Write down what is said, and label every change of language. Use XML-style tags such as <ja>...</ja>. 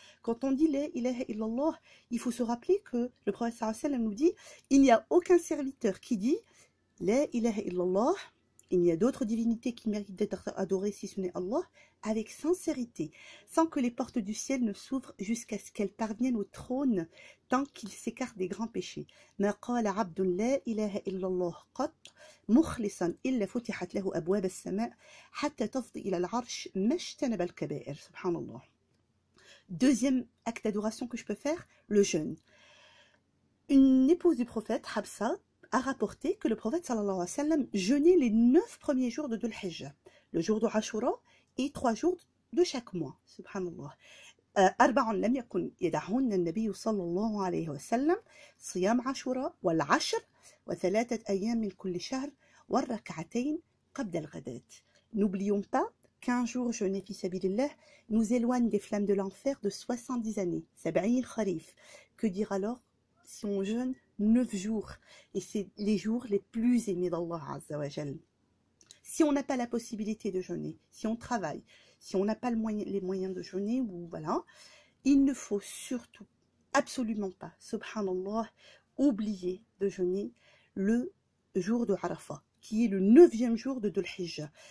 <fr>Quand on dit la ilaha illallah, il faut se rappeler que le prophète</fr> <ar>sallallahu alayhi wa sallam</ar> <fr>nous dit: il n'y a aucun serviteur qui dit la ilaha illallah, il n'y a d'autres divinités qui méritent d'être adorées si ce n'est Allah, avec sincérité, sans que les portes du ciel ne s'ouvrent jusqu'à ce qu'elles parviennent au trône, tant qu'il s'écarte des grands péchés.</fr> <ar>ما قال عبد لا إله إلا الله قط مخلصا إلا فتحت له أبواب السماء حتى تفضي إلى العرش ما اجتنب الكبائر. Subhanallah.</ar> <fr>Deuxième acte d'adoration que je peux faire, le jeûne. Une épouse du prophète, Habsa, a rapporté que le prophète</fr> <ar>sallallahu alayhi wa sallam</ar> <fr>jeûnait les 9 premiers jours de Dhul Hijjah, le jour de Ashura et 3 jours de chaque mois.</fr> <ar>Subhanallah. أربع لم يكن يدعهن النبي صلى الله عليه وسلم صيام عاشوراء والعشر وثلاثة أيام من كل شهر والركعتين قبل الغداة.</ar> <fr>N'oublions pas qu'un jour jeûné</fr> <ar>fi sabilillah</ar> <fr>nous éloigne des flammes de l'enfer de 70 années.</fr> <ar>Sab'in kharif.</ar> <fr>Que dire alors si on jeûne 9 jours? Et c'est les jours les plus aimés d'Allah Azza wa Jal. Si on n'a pas la possibilité de jeûner, si on travaille, si on n'a pas les moyens de jeûner, ou voilà, il ne faut surtout absolument pas, subhanallah, oublier de jeûner le jour de Arafat, qui est le 9e jour de Dhul Hijjah.</fr>